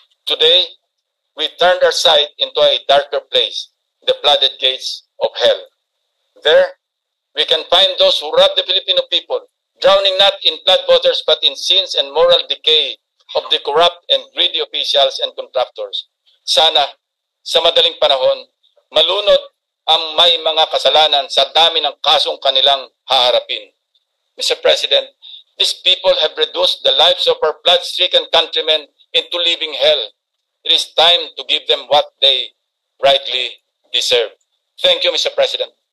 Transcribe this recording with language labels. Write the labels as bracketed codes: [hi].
[en] Today, we turned our sight into a darker place, the flooded gates of hell. There, we can find those who rob the Filipino people, drowning not in flood waters but in sins and moral decay of the corrupt and greedy officials and contractors. [tl] Sana, sa madaling panahon, malunod ang may mga kasalanan sa dami ng kasong kanilang haharapin. [en] Mr. President, these people have reduced the lives of our flood-stricken countrymen into living hell. It is time to give them what they rightly deserve. Thank you, Mr. President.